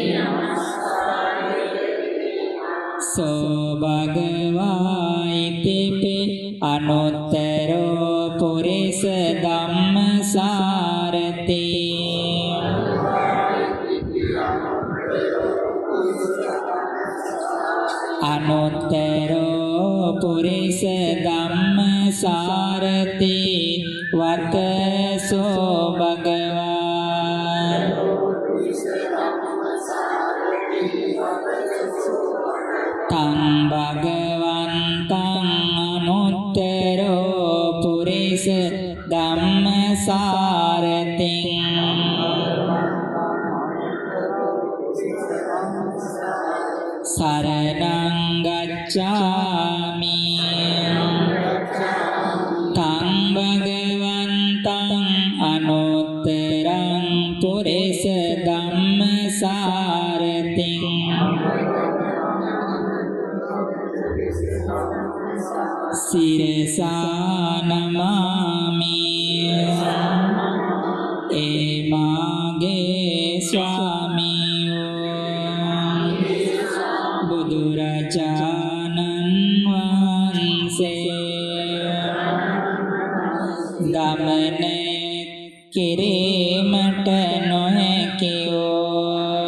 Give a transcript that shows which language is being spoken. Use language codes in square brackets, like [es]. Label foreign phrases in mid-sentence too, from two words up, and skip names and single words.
[pi] සෝ භගවා ඉතිපි අනුත්තරෝ පුරිස ධම්මසාරති අනුත්තරෝ පුරිස ධම්මසාරති වතසෝ භගවා තං භගවන්තං අනුත්තරෝ පුරිස ධම්මසාරතිං සරණං ගච්ඡාමි. තං භගවන්තං අනුත්තරං පුරිස ධම්මසාරතිං සිරසා නමාමි. [si] ඒ මාගේ ස්වාමීෝ බුදුරජාණන් වහන්සේ ගමන කෙරේ කිරීමට නොහැකිවෝ